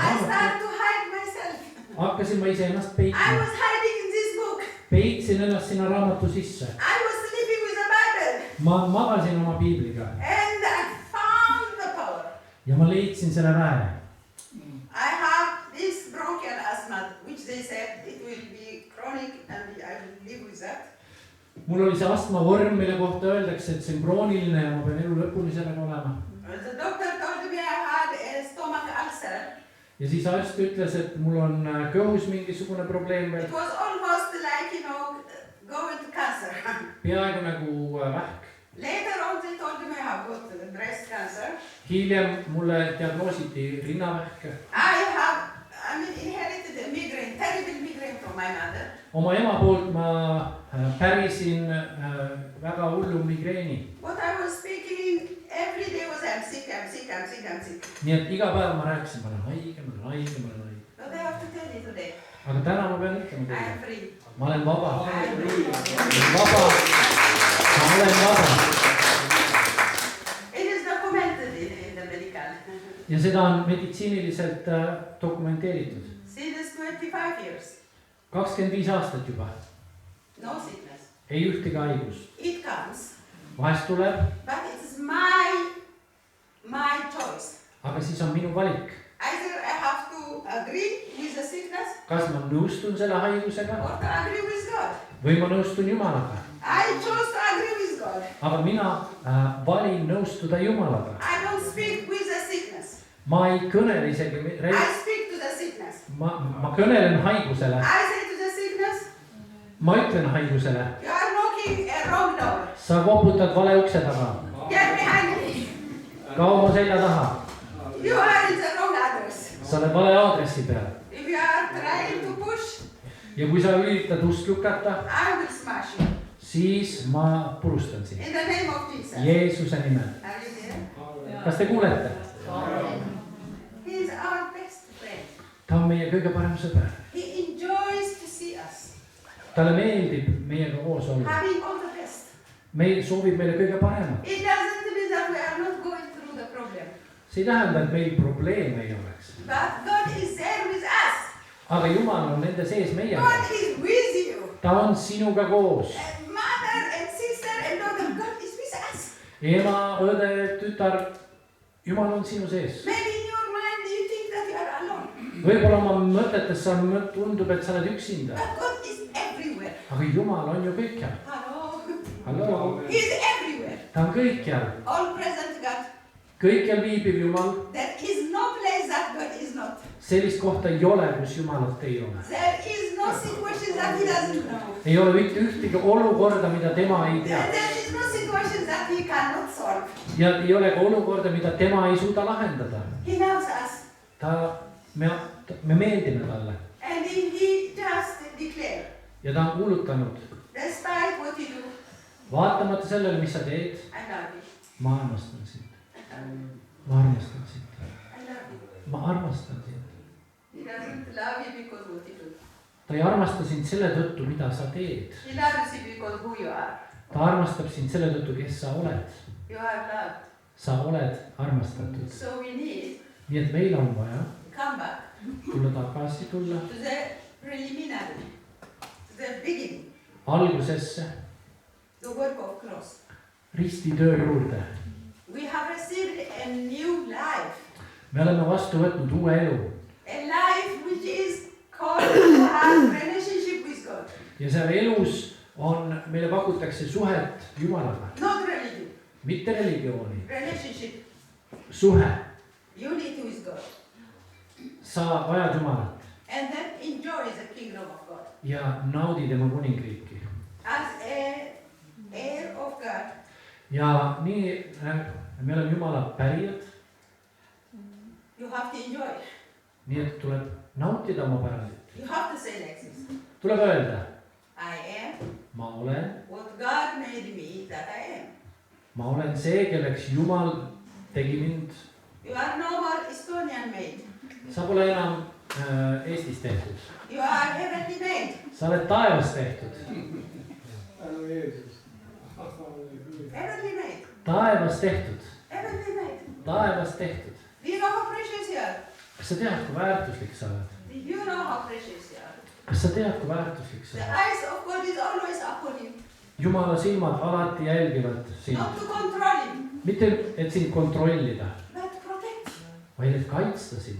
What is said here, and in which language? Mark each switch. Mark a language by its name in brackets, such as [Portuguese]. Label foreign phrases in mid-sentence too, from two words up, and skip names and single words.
[English] I [Estonian] raamatu, [English] started to hide myself. [Estonian] hakkasin ma iseennast [English] I [Estonian] peitma. [English] was hiding in this book. [Estonian] peitsin ennast sinna raamatu sisse. [English] I was sleeping with the Bible. [Estonian] ma magasin oma piibliga. [English] And I found the power. [Estonian] ja ma leidsin selle väe. [English] I have this bronchial asthma, which they said it will be chronic and I will live with that. [Estonian] mul oli see astmavorm, mille kohta öeldakse, et see on krooniline ja ma pean elu lõpuni sellega olema. [English] The doctor told me I had a stomach ulcer. [Estonian] ja siis arst ütles, et mul on kõhus mingisugune probleem veel. [English] It was almost like, going to cancer. [Estonian] peaaegu nagu vähk. [English] Later on they told me I have got breast cancer. [Estonian] hiljem mulle diagnoositi rinnavähk. [English] I inherited a migraine, terrible migraine from my mother. [Estonian] oma ema poolt ma pärisin väga hullu migreeni. [English] What I was speaking every day was I'm sick. [Estonian] nii et iga päev ma rääkisin, ma olen haige. [English] But I have to tell you today, [Estonian] aga täna ma pean ütlema [English] I [Estonian] teile, [English] am free. [Estonian] ma olen vaba. [English] I am free. [Estonian] ma olen vaba. [English] It is documented in the medical. [Estonian] ja seda on meditsiiniliselt dokumenteeritud. [English] Since 25 years, [Estonian] 25 aastat juba. [English] no sickness. [Estonian] ei ühtegi haigust. [English] It comes, [Estonian] vahest tuleb, [English] but it is my choice. [Estonian] aga siis on minu valik. [English] Either I have to agree with the sickness [Estonian] kas ma nõustun selle haigusega [English] or to agree with God. [Estonian] või ma nõustun Jumalaga. [English] I chose to agree with God. [Estonian] aga mina valin nõustuda Jumalaga. [English] I don't speak with the sickness. [Estonian] ma ei kõnele isegi, [English] I speak to the sickness. [Estonian] ma kõnelen haigusele. [English] I say to the sickness, [Estonian] ma ütlen haigusele, [English] you are knocking a wrong door. [Estonian] sa koputad vale ukse taga. [English] Get behind me. [Estonian] kao mu selja taha. [English] You are in the wrong address. [Estonian] sa oled vale aadressi peal. [English] If you are trying to push, [Estonian] ja kui sa üritad ust lükata, [English] I will smash you. [Estonian] siis ma purustan sind. [English] In the name of Jesus. [Estonian] Jeesuse nimel. [English] Are you there? [Estonian] kas te kuulete? [English] He is our best friend. [Estonian] ta on meie kõige parem sõber. [English] He enjoys to see us. [Estonian] talle meeldib meiega koos olla. [English] Having all the best. [Estonian] meil soovib meile kõige paremat. [English] It doesn't mean that we are not going through the problem. [Estonian] see ei tähenda, et meil probleeme ei oleks. [English] But God is there with us. [Estonian] aga Jumal on nende sees meiega. [English] God is with you. [Estonian] Ta on sinuga koos. [English] And mother and sister and daughter, God is with us. [Estonian] Ema, õde, tütar, Jumal on sinu sees. [English] Maybe in your mind you think that you are alone. [Estonian] Võib-olla oma mõtetes sa tundub, et sa oled üksinda. [English] But God is everywhere. [Estonian] Aga Jumal on ju kõikjal. [English] Hello. [Estonian] Hallo. [English] He is everywhere. [Estonian] Ta on kõikjal. [English] All present God. [Estonian] Kõikjal viibib Jumal. [English] There is no place that God is not. [Estonian] Sellist kohta ei ole, kus Jumalat ei ole. [English] There is no situation that He doesn't know. [Estonian] Ei ole mitte ühtegi olukorda, mida tema ei tea. [English] And there is no situation that He cannot solve. [Estonian] Ja ei ole ka olukorda, mida tema ei suuda lahendada. [English] He knows us. [Estonian] Me meeldime talle. [English] And He just declared, [Estonian] Ja ta on kuulutanud. [English] despite what you do, [Estonian] Vaatamata sellele, mis sa teed, [English] I love you. [Estonian] ma armastan sind. [English] I love you. [Estonian] Ma armastan sind. [English] I love you. [Estonian] Ma armastan sind. [English] He doesn't love you because what you do. [Estonian] Ta ei armasta sind selle tõttu, mida sa teed. [English] He loves you because who you are. [Estonian] Ta armastab sind selle tõttu, kes sa oled. [English] You are loved. [Estonian] Sa oled armastatud. [English] So we need [Estonian] Nii et meil on vaja [English] come back [Estonian] tulla tagasi tulla [English] to the preliminary, to the beginning, [Estonian] algusesse, [English] the work of cross. [Estonian] ristitöö juurde. [English] We have received a new life. [Estonian] Me oleme vastu võtnud uue elu. [English] A life which is called to have relationship with God. [Estonian] Ja seal elus on, meile pakutakse suhet Jumalaga. [English] Not religion. [Estonian] Mitte religiooni. [English] Relationship. [Estonian] Suhe. [English] Unity with God. [Estonian] Sa vajad Jumalat. [English] And then enjoy the kingdom of God. [Estonian] Ja naudi tema kuningriiki. [English] As a heir of God. [Estonian] Ja nii, me oleme Jumala pärijad. [English] You have to enjoy. [Estonian] Nii et tuleb nautida oma pärandit. [English] You have to say like this. [Estonian] Tuleb öelda. [English] I am [Estonian] Ma olen. [English] what God made me that I am. [Estonian] Ma olen see, kelleks Jumal tegi mind. [English] You are no more Estonian made. [Estonian] Sa pole enam Eestis tehtud. [English] You are heavenly made. [Estonian] Sa oled taevas tehtud. Tänu Jeesus. [English] Heavenly made. [Estonian] Taevas tehtud. [English] Heavenly made. [Estonian] Taevas tehtud. [English] Do you know how precious you are? [Estonian] Kas sa tead, kui väärtuslik sa oled? [English] Do you know how precious you are? [Estonian] Kas sa tead, kui väärtuslik sa [English] The [Estonian] oled? [English] eyes of God is always upon you. [Estonian] Jumala silmad alati jälgivad sind. [English] Not to control him, [Estonian] Mitte, et sind kontrollida, [English] but protect you. [Estonian] vaid et kaitsta sind.